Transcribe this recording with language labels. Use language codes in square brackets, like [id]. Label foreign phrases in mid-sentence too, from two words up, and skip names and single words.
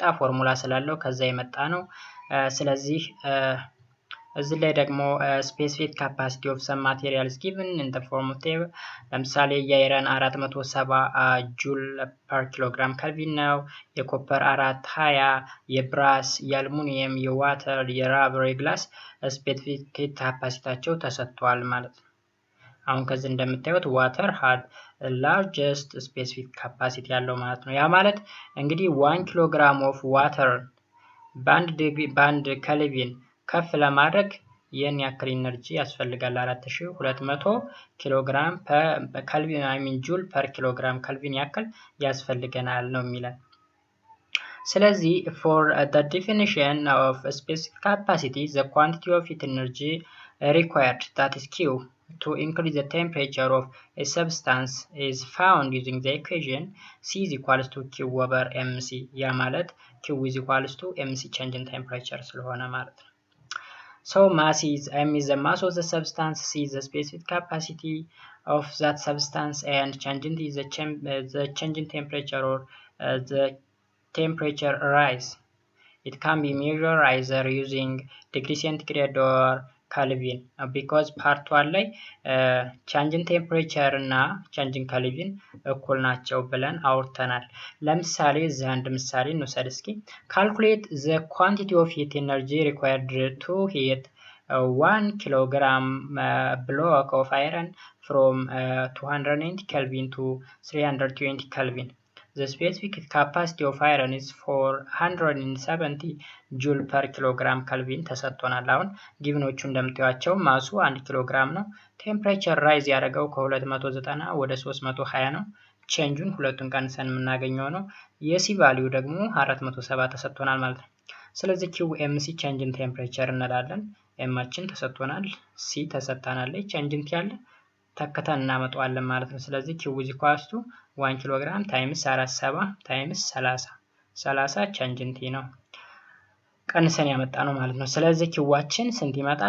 [am] ፎርሙላ ስላለው ከዛ የመጣ ነው። ስለዚህ እዚህ ላይ ደግሞ [en] specific capacity of some materials given in the form of table [am] ለምሳሌ የአይረን 470 ጁል [en] per kilogram kelvin [am] ነው። የኮፐር 420፣ የብራስ፣ የአልሙኒየም፣ የዋተር፣ የራበር፣ የግላስ [en] specific heat capacity [am] ተሰጥቷል ማለት ነው። አሁን ከዚህ እንደምታዩት ዋተር [en] had largest specific capacity [am] ያለው ማለት ነው። ያ ማለት እንግዲህ 1 ኪሎ ግራም [en] of water [am] በአንድ ኬልቪን ከፍ ለማድረግ ይህን ያክል ኢነርጂ ያስፈልጋል። 4200 [en] kilogram joule per kilogram kelvin [am] ያክል ያስፈልገናል ነው የሚለን። [en] ስለዚህ for the definition of a specific capacity the quantity of heat energy required, that is Q, to increase the temperature of a substance is found using the equation C is equals to Q over mc. [am] ያ ማለት [en] Q is equals to mc change in temperature [am] ስለሆነ ማለት ነው። [en] So mass is m is the mass of the substance, C is the specific capacity of that substance, and change in is the change in temperature or the temperature rise. It can be measured either using degree centigrade or Kelvin, because part 1 ላይ change in temperature እና change in Kelvin [am] እኩል ናቸው ብለን አውርተናል። ለምሳሌ እዚህ አንድ ምሳሌ እንውሰድ እስኪ። [en] calculate the quantity of heat energy required to heat 1 kilogram block of iron from 290 Kelvin to 320 Kelvin. The specific capacity of iron is 470 joule per kilogram Kelvin [am] ተሰጥቶናል። አሁን ጊቭኖቹ እንደምታዩቸው ማሱ 1 ኪሎግራም ነው። [en] temperature rise [am] ያደረገው ከ290 ወደ 320 ነው። ቼንጁን ሁለቱን ቀንሰን የምናገኘው ነው። የሲ ቫልዩ ደግሞ 470 ተሰጥቶናል ማለት ነው። ስለዚህ [en] Q MC change in temperature [am] እንላለን። ኤማችን ተሰጥቶናል፣ ሲ ተሰጥታናለች፣ ቼንጅን ያለ ተከተን እናመጣዋለን ማለት ነው። ስለዚህ [en] Q is equals to 1 kilogram times 47 times 30 change in T [am] ነው ቀንሰን ያመጣ ነው ማለት ነው። ስለዚህ ኪዋችን ስንት ይመጣል?